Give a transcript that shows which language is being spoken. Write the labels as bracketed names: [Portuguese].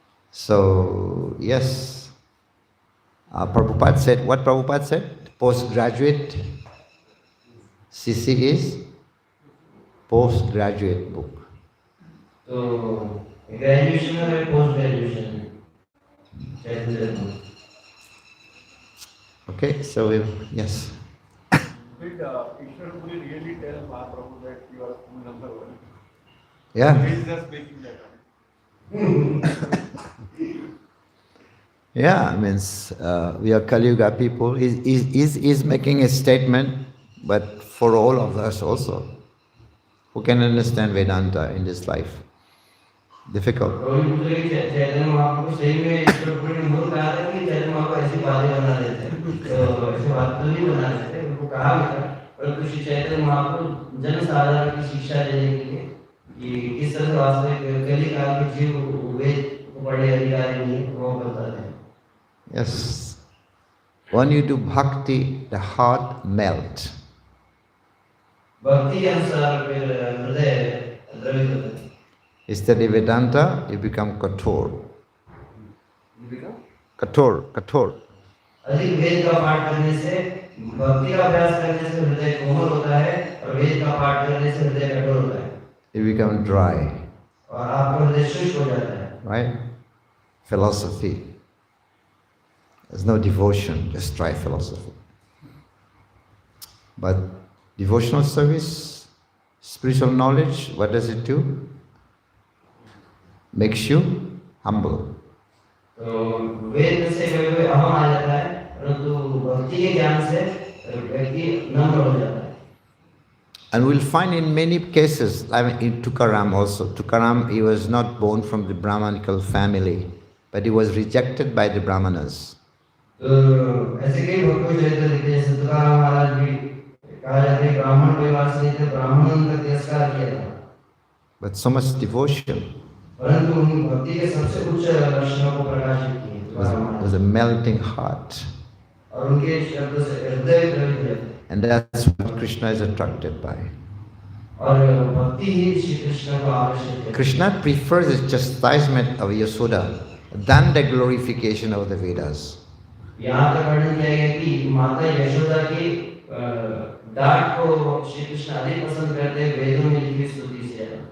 [English] So, yes, Prabhupada said, what Prabhupada said? Postgraduate, CC is postgraduate book. [Hindi] तो graduation है, post graduation है। [English] Okay, so yes. Did Ishwar Puri really tell Mahaprabhu that you are full number one? Yeah. He is just making that up. Yeah, I mean, we are Kali Yuga people. He's making a statement, but for all of us also, who can understand Vedanta in this life? Difficult. [Hindi] Chaitanya Mahaprabhu सही में ईश्वर पुरी ने मूल कहा था कि चैतन्य महाप्रभु ऐसी बातें बना देते हैं, तो ऐसी बात तो नहीं बना देते, उनको कहा भी था, परंतु श्री चैतन्य महाप्रभु जन साधारण की शिक्षा देने के लिए कि किस तरह से वास्तविक कली काल के जीव वेद को पढ़े अधिकारी नहीं है, वो बताते हैं। [English] Yes. When you do bhakti, the heart melts. [Hindi] भक्ति के अनुसार फिर हृदय द्रवित होता है। [English] Study Vedanta, you become kathor. You become? [Hindi] Kathor. अधिक वेद का पाठ करने से, भक्ति का अभ्यास करने से हृदय कोमल होता है, और वेद का पाठ करने से हृदय कठोर होता है। [English] You become dry. [Hindi] और आपका हृदय शुष्क हो जाता है। [English] Right? Philosophy. There's no devotion, just dry philosophy. But devotional service, spiritual knowledge, what does it do? makes you humble. [Hindi] तो वेद से कभी कभी अहम आ जाता है, परंतु भक्ति के ज्ञान से व्यक्ति नम्र हो जाता है. [English] And we'll find in many cases, I mean in Tukaram also, Tukaram, he was not born from the Brahmanical family, but he was rejected by the Brahmanas. [Hindi] तो ऐसे कई भक्तों के चरित्र लिखते हैं. तुकाराम महाराज भी कहा जाता है ब्राह्मण परिवार से थे, ब्राह्मणों का तिरस्कार किया था. [English] But so much devotion. [Hindi] परंतु उन भक्ति के सबसे उच्च लक्षणों को प्रकाशित किए तुकाराम महाराज. [English] Was a melting heart. [Hindi] और उनके शब्दों से हृदय द्रवित हुए. [English] And that's what Krishna is attracted by. [Hindi] और भक्ति ही श्री कृष्ण को आकर्षित करती है. [English] Krishna prefers the chastisement of Yasoda than the glorification of the Vedas. [Hindi] यहाँ तक वर्णन किया गया कि माता यशोदा की डांट को श्री कृष्ण अधिक पसंद करते हैं वेदों में लिखी स्तुति से.